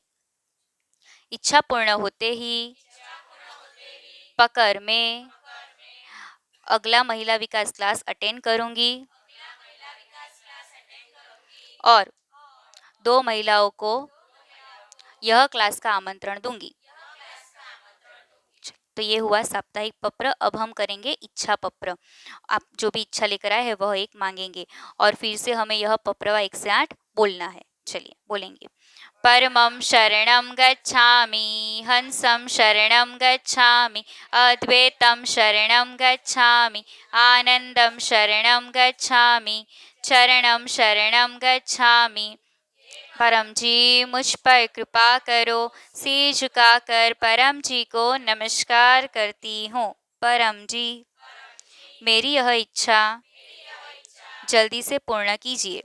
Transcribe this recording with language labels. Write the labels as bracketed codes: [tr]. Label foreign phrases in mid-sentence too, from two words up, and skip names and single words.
[hi] इच्छा पूर्ण होते ही पकर में अगला महिला विकास क्लास अटेंड करूंगी और 2 महिलाओं को यह क्लास का आमंत्रण दूंगी। तो ये हुआ साप्ताहिक पत्र। अब हम करेंगे इच्छा पत्र। आप जो भी इच्छा लेकर आए हैं वह एक मांगेंगे और फिर से हमें यह पप्रवा 1 से 8 बोलना है। चलिए बोलेंगे। [pi] परमं शरणं गच्छामि, हंसं शरणं गच्छामि, अद्वैतं शरणं गच्छामि, आनंदं शरणं गच्छामि, चरणं शरणं गच्छामि। [hi] परम जी मुझ पर कृपा करो। सिर झुकाकर परम जी को नमस्कार करती हूँ। परम जी मेरी यह इच्छा जल्दी से पूर्ण कीजिए।